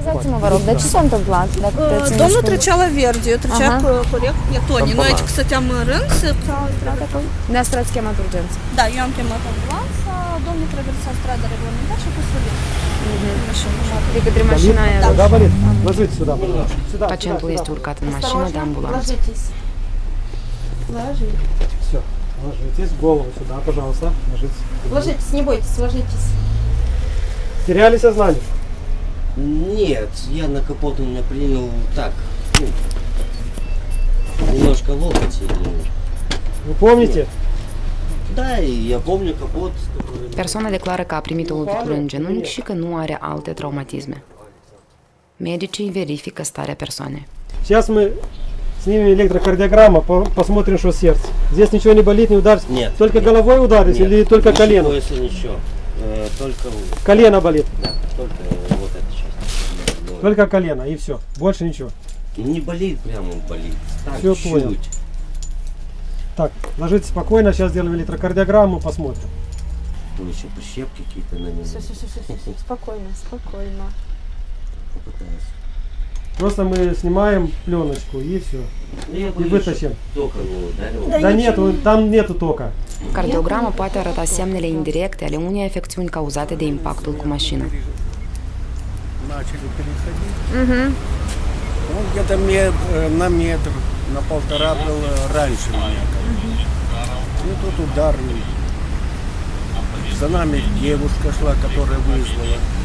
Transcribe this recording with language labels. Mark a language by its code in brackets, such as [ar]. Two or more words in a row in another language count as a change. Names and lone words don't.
[ro] Scuzați-mă, vă rog, dar ce s-a întâmplat? Domnul trecea la verde, eu trecea corect pietonii. Noi aici stăteam în rând să... Ne-ați chemat urgență. Da, eu am chemat ambulanța, domnul traversa strada reglementar și a fost rălit. De către mașina aia. Da, Valit, [ru] ложитесь сюда, пожалуйста. [ro] Pacientul este urcat în mașină de ambulanță. [ru] Ложитесь. Все, ложитесь, голову сюда, пожалуйста, ложитесь. Ложитесь, не бойтесь, ложитесь. Теряли сознание? Нет, я на капот у меня принял так, немножко локоть. Вы помните? Да, и я помню капот. [ro] Persoana declară că a primit o lovitură în genunchi și că nu are alte traumatisme. Medicii verifică starea persoanei. [ru] Сейчас мы снимем электрокардиограмму, посмотрим, что сердце. Здесь ничего не болит, не ударится? Нет. Только головой ударится или только колено? Если ничего, только... Колено болит? Да, только вот эта часть. Только колено и все, больше ничего? Не болит прямо, болит. Так, Все чуть. понял. Так, ложитесь спокойно, сейчас сделаем электрокардиограмму, посмотрим. Еще прищепки какие-то на нем. Все, спокойно, спокойно. пытаюсь. Просто мы снимаем пленочку и все. Ну, я И боюсь, вытащим. что тока nu udarил. Да нет, там нету тока. [ro] Cardiograma poate arăta semnele indirecte ale unei afecțiuni cauzate de impactul cu mașina. [ru] Начали переходить. Угу. Он где-то на метр, на полтора был раньше меня. И тут удар. За нами девушка шла, которая вызвала.